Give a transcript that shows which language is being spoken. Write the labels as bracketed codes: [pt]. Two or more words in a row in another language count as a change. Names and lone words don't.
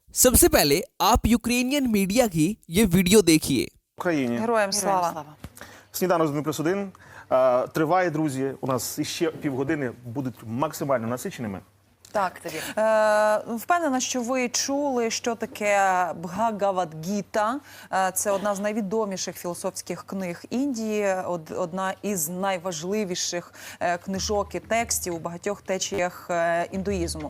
[hi] सबसे पहले आप [en] Ukrainian media [hi] की ये वीडियो देखिए। [uk] Україні. Героям слава. Сніданок з 1+1. Триває, друзі. У нас іще півгодини будуть максимально насиченими. Так, впевнена, що ви чули, що таке Бхагавад-гіта. Це одна з найвідоміших філософських книг Індії, одна із найважливіших книжок і текстів у багатьох течіях індуїзму.